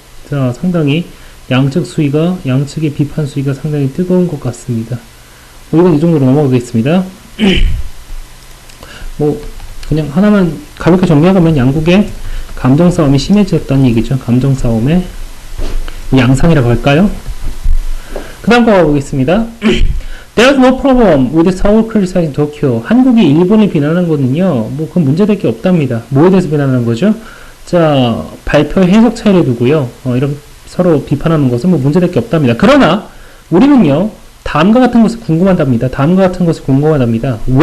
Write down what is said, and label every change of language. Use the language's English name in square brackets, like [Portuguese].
[Korean] 자, 상당히 양측의 비판 수위가 상당히 뜨거운 것 같습니다. 이건 이 정도로 넘어가겠습니다. 뭐 그냥 하나만 가볍게 정리하면 양국의 감정 싸움이 심해졌다는 얘기죠. 감정 싸움의 양상이라고 할까요? 그 다음 거 가보겠습니다. [English] There's no problem with Seoul criticizing Tokyo. [Korean] 한국이 일본을 비난하는 거는요, 뭐 그건 문제될 게 없답니다. 뭐에 대해서 비난하는 거죠? 자, 발표 해석 차이를 두고요, 이런 서로 비판하는 것은 뭐 문제될 게 없답니다. 그러나 우리는요, 다음과 같은 것을 궁금하답니다. 다음과 같은 것을 궁금하답니다.